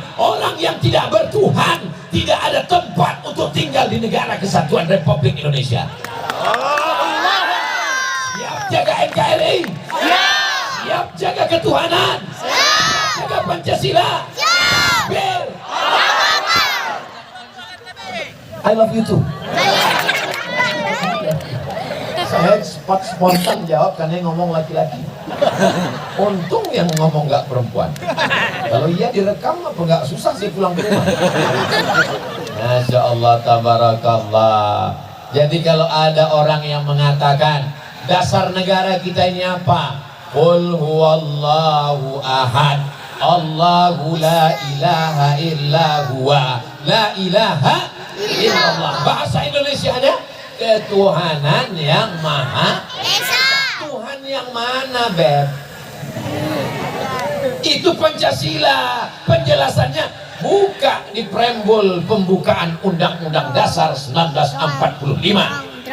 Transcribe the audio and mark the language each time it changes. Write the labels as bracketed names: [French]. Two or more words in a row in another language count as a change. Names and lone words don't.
[Indonesian] Orang yang tidak bertuhan tidak ada tempat untuk tinggal di negara kesatuan Republik Indonesia. Siap jaga NKRI? Siap jaga ketuhanan? Jaga Pancasila? Ber. [English] I love you too. [Indonesian] Saya spontan jawab karena yang ngomong laki-laki. Untung yang ngomong nggak perempuan. Kalau iya direkam apa nggak susah sih pulang ke rumah. [Arabic] ما شاء الله تبارك الله. [Indonesian] Jadi kalau ada orang yang mengatakan dasar negara kita ini apa? [Arabic] قل هو الله أحد الله لا إله إلا هو لا إله إلا الله. [Indonesian] Bahasa Indonesia ada ketuhanan yang maha esa. Tuhan yang mana, Beb? Itu Pancasila. Penjelasannya buka di preambul pembukaan Undang-Undang Dasar 1945.